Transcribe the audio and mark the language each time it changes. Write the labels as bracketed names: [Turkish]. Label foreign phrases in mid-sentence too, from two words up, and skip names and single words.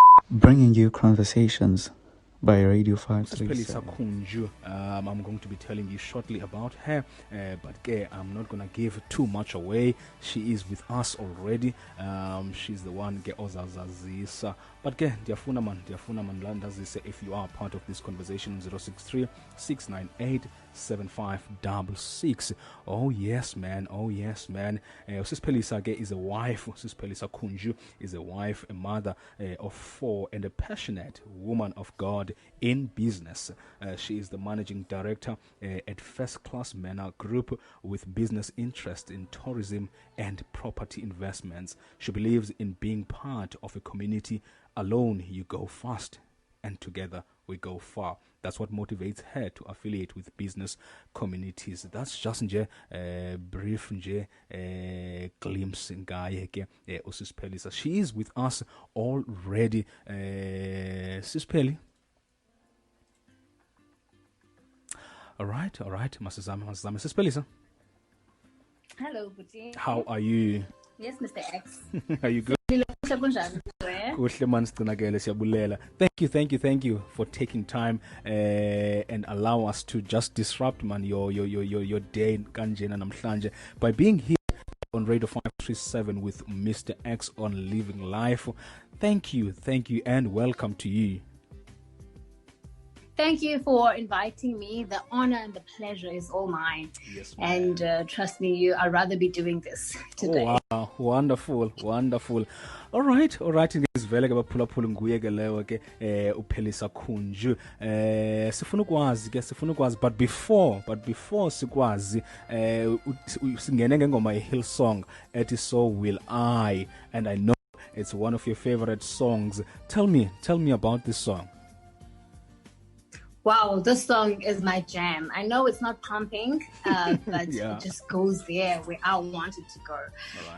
[English] bringing you conversations by Radio Pelisa 537. Kunju. I'm going to be telling you shortly about her, but I'm not going to give too much away. She is with us already. She's the one ozazazisa. But [Xhosa] ndiyafuna man landazise [English] if you are part of this conversation 063 698 7566. Oh yes man. Sis Pelisa is a wife. Sis Pelisa Kunju is a wife, a mother of 4, and a passionate woman of God in business. She is the managing director at First Class Manor Group with business interest in tourism and property investments. She believes in being part of a community. Alone you go fast, and together we go far. That's what motivates her to affiliate with business communities. That's just brief glimpse [Xhosa] ngaye ke uSis Pelisa. [English] She is with us already. Sis Peli. All right. [Xhosa] Masizame. Sis Pelisa. [English] Hello, Buti. How are you? Yes, Mr. X. Are you good? Thank you for taking time and allow us to just disrupt your day by being here on Radio 537 with Mr. X on Living Life. Thank you, and welcome to you. Thank you for inviting me. The honor and the pleasure is all mine. Yes, and trust me, I'd rather be doing this today. Oh, wow, wonderful. All right. [Xhosa] Ngizivele ke baphulaphula nguye ke leyo ke uPelisa Kunju. Sifuna ukwazi [English] but before [Xhosa] sikwazi singene ngengoma Hillsong ethi [English] So Will I, and I know it's one of your favorite songs. Tell me about this song. Wow, this song is my jam. I know it's not pumping, but Yeah. It just goes there where I want it to go. Right.